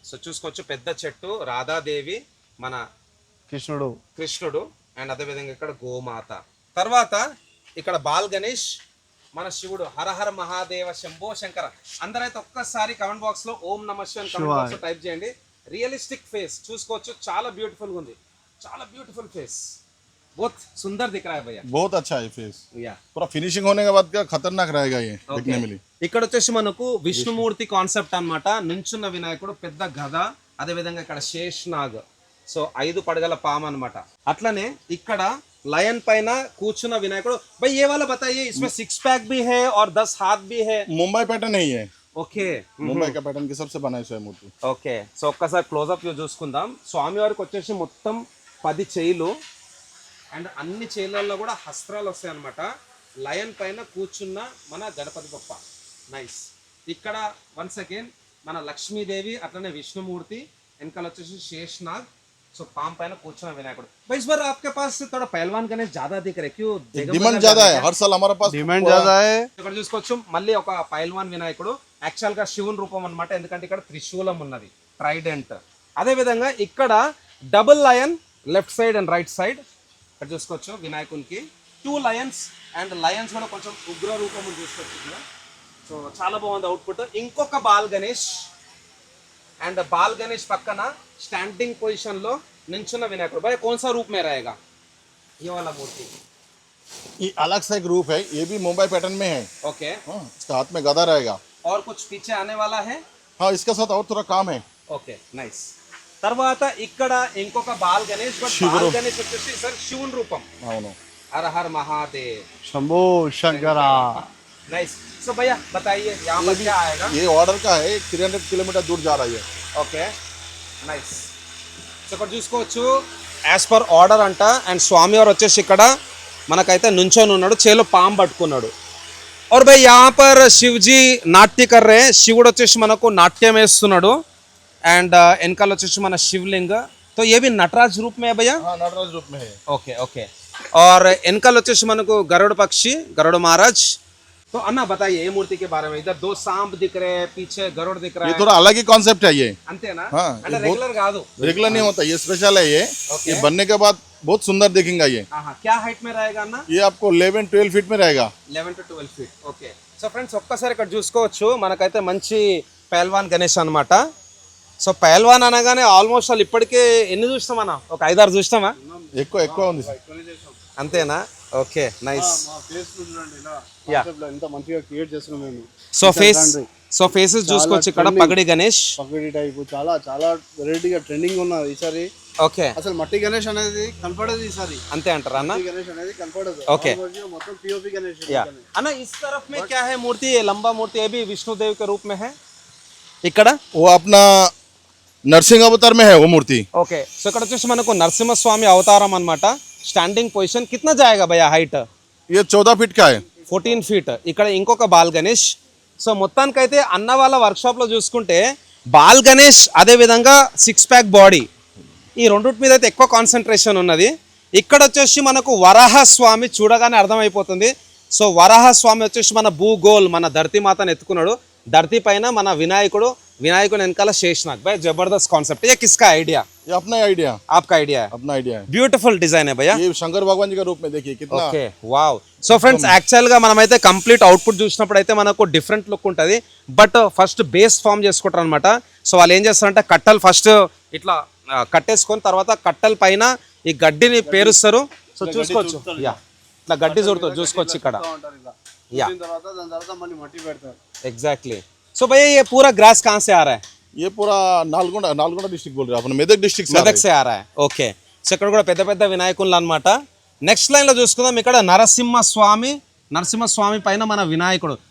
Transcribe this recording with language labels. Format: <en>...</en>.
<te>So చూసుకోవచ్చు పెద్ద చెట్టు రాధాదేవి మన కృష్ణుడు అండ్ అదే విధంగా ఇక్కడ గోమాత. తర్వాత ఇక్కడ బాల్ గణేష్ మన శివుడు. హరహర మహాదేవ శంభో శంకర. అందరైతే ఒక్కసారి కమెంట్ బాక్స్ లో ఓం నమః శివాయ కమెంట్ బాక్స్ లో టైప్ చేయండి. రియలిస్టిక్ ఫేస్ చూసుకోవచ్చు, చాలా బ్యూటిఫుల్ గా ఉంది. చాలా బ్యూటిఫుల్ ఫేస్,</te> <hi>बहुत सुंदर दिख रहा है भैया. बहुत अच्छा है फेस. या पूरा फिनिशिंग होने के बाद क्या खतरनाक रहेगा ये दिखने में.</hi> <te>ఇక్కడ వచ్చేసి మనకు విష్ణుమూర్తి కాన్సెప్ట్ అన్నమాట. నించున్న వినాయకుడు పెద్ద గద. అదే విధంగా ఇక్కడ శేష్నాగ్. సో 5 పడగల పాము అన్నమాట. అట్లనే ఇక్కడ లయన్ పైన కూర్చున్న వినాయకుడు.</te> <hi>भाई ये वाला बताइए इसमें 6 pack भी है और 10 हाथ भी है. मुंबई पैटर्न नहीं है.</hi> <te>ఓకే</te> <hi>मुंबई का पैटर्न के सबसे बनाए हुए मूर्ति.</hi> <te>ఓకే. సో ఒక్కసారి క్లోజ్అప్ వ్యూ చూసుకుందాం. స్వామి వారికి వచ్చేసి మొత్తం 10 చేయిలు అండ్ అన్ని చేయిలలో కూడా హస్త్రాలు వస్తాయి అన్నమాట. లయన్ పైన కూర్చున్న మన గణపతి బొప్ప. నైస్. ఇక్కడ వన్స్ అగైన్ మన లక్ష్మీదేవి అట్లనే విష్ణుమూర్తి. వెనకాల వచ్చేసి శేష్నాగ్. సో పాम పైన కూర్చున్న వినాయకుడు.</te> <hi>भाई इस बार आपके पास थोड़ा पहलवान गणेश ज्यादा दिख रहे क्यों? डिमांड ज्यादा है हर साल हमारे पास. డిమాండ్ ज्यादा है.</hi> <te>ఇక్కడ చూసుకోవచ్చు మళ్ళీ ఒక పైల్వాన్ వినాయకుడు. యాక్చువల్ గా శివుని రూపం అన్నమాట, ఎందుకంటే ఇక్కడ త్రిశూలం ఉన్నది, ట్రైడెంట్. అదే విధంగా ఇక్కడ double lion left side and right side. ఇక్కడ చూసుకోవచ్చు వినాయకునికి 2 లయన్స్ అండ్ లయన్స్ కూడా కొంచెం ఉగ్ర రూపం చూసుకోవచ్చు ఇక్కడ. సో చాలా బాగుంది అవుట్పుట్. ఇంకొక ball Ganesh and ball Ganesh పక్కన స్టాండింగ్ పొజిషన్ లో నించున్న వినాయకుడు.</te> <hi>भाई कौन सा रूप में रहेगा ये वाला मूर्ति? ये अलग सा एक रूप है. ये भी मुंबई पैटर्न में है. ओके. इसका हाथ में गदा रहेगा. और कुछ पीछे आने वाला है? हाँ इसके साथ और थोड़ा काम है.</hi> <te>Okay nice. తర్వాత ఇక్కడ ఇంకొక ball Ganesh. But ball Ganesh వచ్చేసి సార్ శివుని రూపం. అవును.</te> <hi>हर हर महादेव शंभो शंकर. नाइस. सो भैया बताइए यहाँ पर क्या आएगा? ये ऑर्डर का है. 300 किलोमीटर दूर जा रही है.</hi> <te>Okay nice. సో ఇక్కడ చూసుకోవచ్చు యాజ్ పర్ ఆర్డర్ అంట. అండ్ స్వామివారు వచ్చేసి ఇక్కడ మనకైతే నుంచొని ఉన్నాడు, చేలో పాము పట్టుకున్నాడు.</te> <hi>और भाई यहाँ पर शिव जी नाट्य कर रहे हैं.</hi> <te>శివుడు వచ్చేసి మనకు నాట్యం వేస్తున్నాడు. అండ్ వెనకాల వచ్చేసి మన శివలింగ.</te> <hi>तो ये भी नटराज रूप में है भैया? हाँ नटराज रूप में है. Okay okay.</hi> <te>और వెనకాల వచ్చేసి మనకు गरुड़ पक्षी, गरुड़ महाराज.</te> <hi>तो अन्ना बताइए ये मूर्ति के बारे में. इधर दो सांप दिख रहे हैं, पीछे गरुड़ दिख रहा ये है. थोड़ा अलग ही कॉन्सेप्ट है ये.</hi> <te>अंतेना?</te> <hi>हाँ,</hi> <te>అంటే</te> <hi>ये बहुत-</hi> <te>రెగ్యులర్ కాదు.</te> <hi>रेगुलर नहीं होता, ये स्पेशल है ये. ये बनने के बाद बहुत सुंदर दिखेगा ये. क्या हाइट में रहेगा అన్న? ये आपको 11-12 फीट में रहेगा.</hi> <en>11 to 12 feet.</en> <te>Okay. So friends ఒక్కసారి ఇక్కడ చూసుకోవచ్చు మనకైతే మంచి పహల్వాన్ గణేష్ అన్నమాట. సో పహల్వాన్ అనగానే ఆల్మోస్ట్ వాళ్ళు ఇప్పటికే ఎన్ని చూస్తాం అన్న? ఒక 5-6 చూస్తామా? ఎక్కువ ఉంది సార్. అంతేనా? Okay nice. మా ఫేస్ చూడండి ఇలా యా. concept లో ఎంత మంచిగా క్రియేట్ చేస్తున్నాం మేము. సో ఫేసెస్ చూసుకోవచ్చు ఇక్కడ పగడి గణేష్. పగడి టైప్ చాలా చాలా వెరైటీగా ట్రెండింగ్ ఉన్నది ఈసారి. ఓకే అసలు మట్టి గణేష్ అనేది కనపడదు ఈసారి. అంతే అంటారా అన్న? మట్టి గణేష్ అనేది కనపడదు.</te> <en>Okay.</en> <te>Almost మొత్తం పిఓపి గణేష్.</te> <hi>या अन्ना इस तरफ में क्या है मूर्ति? ये लंबा मूर्ति ये भी विष्णु देव के रूप में है ఇక్కడ. वो अपना नरसिंह अवतार में है वो मूर्ति.</hi> <te>ఓకే. సో ఇక్కడ వచ్చేసి మనకు నరసింహస్వామి అవతారం అన్నమాట.</te> <hi>స్టాండింగ్ పొజిషన్ కిतना जाएगा भैया हाइट? ये 14 फीट का है.</hi> <te>14 ఫీట్. ఇక్కడ ఇంకొక బాల్ గణేష్. సో మొత్తానికైతే అన్న వాళ్ళ వర్క్షాప్లో చూసుకుంటే బాల్ గణేష్ అదే విధంగా 6 ప్యాక్ బాడీ ఈ రెండింటి మీద అయితే ఎక్కువ కాన్సన్ట్రేషన్ ఉన్నది. ఇక్కడ వచ్చేసి మనకు వరాహ స్వామి చూడగానే అర్థమైపోతుంది. సో వరాహ స్వామి వచ్చేసి మన భూగోల్ మన ధరతీ మాతను ఎత్తుకున్నాడు. ధరతీ పైన మన వినాయకుడు వెనకాల శేషనాగ్.</te> <hi>भाई जबरदस्त कॉन्सेप्ट. ये किसका आइडिया? ये अपना आइडिया. आपका आइडिया है? अपना आइडिया है. ब्यूटीफुल डिजाइन है भैया. ये शंकर भगवान जी का रूप में देखिए कितना.</hi> <te>Okay wow. సో ఫ్రెండ్స్ యాక్చువల్గా మనమైతే కంప్లీట్ అవుట్పుట్ చూసినప్పుడు అయితే మనకు డిఫరెంట్ లుక్ ఉంటుంది. బట్ ఫస్ట్ బేస్ ఫామ్ చేసుకుంటారు అనమాట. సో వాళ్ళు ఏం చేస్తారంటే కట్టలు ఫస్ట్ ఇట్లా కట్టేసుకొని తర్వాత కట్టెల పైన ఈ గడ్డిని పేరుస్తారు. సో చూసుకోవచ్చు యా ఇట్లా గడ్డి చూడుతుంది చూసుకోవచ్చు ఇక్కడ. యా దీని తర్వాత మళ్ళీ మట్టి పెడతారు.</te> <hi>एग्जैक्टली. सो भैया ये पूरा ग्रास कहाँ से आ रहा है? ये पूरा नालगोंडा डिस्ट्रिक्ट बोल रहे हैं अपन, मेदक डिस्ट्रिक्ट से. మెదక్ సే ఆ రా హై. ఓకే.</hi> <te>సో ఇక్కడ కూడా పెద్ద పెద్ద వినాయకులు అన్నమాట. నెక్స్ట్ లైన్ లో చూసుకుందాం ఇక్కడ నరసింహస్వామి పైన మన వినాయకుడు.</te>